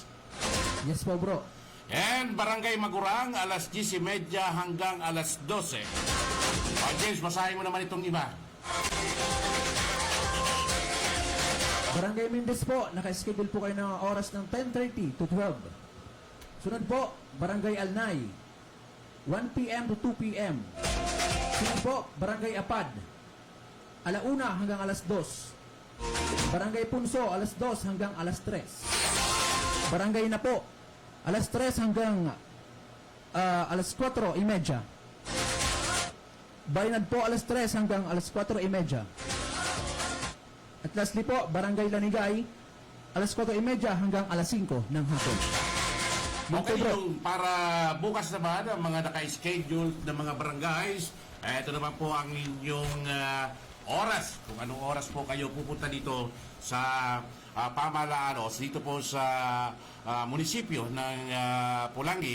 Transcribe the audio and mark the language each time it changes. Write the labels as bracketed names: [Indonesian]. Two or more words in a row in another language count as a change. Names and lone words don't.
[Filipino] Yes po, bro. And Barangay Magurang, alas 10:30 hanggang alas 12. James, basahin mo naman itong iba. Barangay Mendez po, naka-schedule po kayo ng oras ng 10:30 to 12. Sunod po, Barangay Alnay, 1 p.m. [English] to 2 p.m. [Filipino] Sunod po, Barangay Apad, alauna hanggang alas 2. Barangay Punso, alas 2 hanggang alas 3. Barangay Napo, alas 3 hanggang alas 4:30. Baynad po, alas 3 hanggang alas 4:30. At lastly po, Barangay Lanigay, alas 4:30 hanggang alas 5 ng hapon. Okay, yung para bukas naman ang mga naka-schedule ng mga barangays, ito naman po ang inyong oras. Kung anong oras po kayo pupunta dito sa pamahalaan o dito po sa munisipyo ng Pulangi.